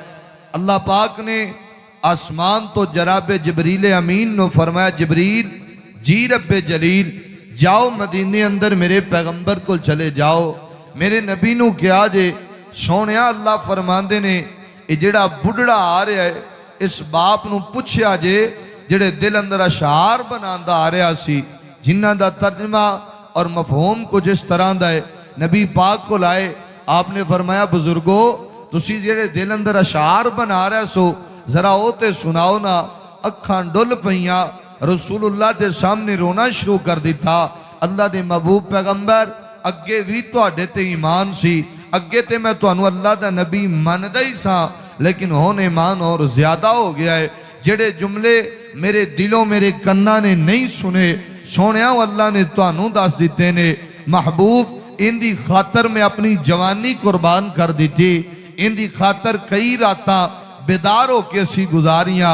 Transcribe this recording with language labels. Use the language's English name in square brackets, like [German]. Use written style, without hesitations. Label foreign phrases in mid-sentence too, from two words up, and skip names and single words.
[Punjabi] اللہ پاک نے آسمان تو جناب جبریل امین نو فرمایا، جبریل جی رب جلیل جاؤ مدینے اندر میرے پیغمبر کو چلے جاؤ، میرے نبی نو کیا جے سونیا اللہ فرماندے نے یہ جڑا بڑھڑا آ رہا ہے اس باپ نو پوچھیا جے جڑے دل اندر اشعار بناندا آ رہا سی، جنہ دا ترجمہ اور مفہوم کچھ اس طرح دا ہے۔ نبی پاک کو لائے، آپ نے فرمایا بزرگو تسی جڑے دل اندر اشعار بنا رہے سو ذرا ہوتے سناؤ نا۔ اکھاں ڈل پئیاں، رسول اللہ دے سامنے رونا شروع کر دیتا۔ اللہ دے محبوب پیغمبر اگے بھی تواڈے تے ایمان سی، اگے تے میں تانوں اللہ دا نبی مندا ہی سا، لیکن ہون ایمان اور زیادہ ہو گیا ہے۔ جڑے جملے میرے دلوں میرے کناں نے نہیں سنے، سونیا اللہ نے تانوں دس دیتے نے۔ محبوب ان دی خاطر میں اپنی جوانی قربان کر دیتی، ان دی خاطر کئی راتاں بیدار ہو کے اسی گزاریاں۔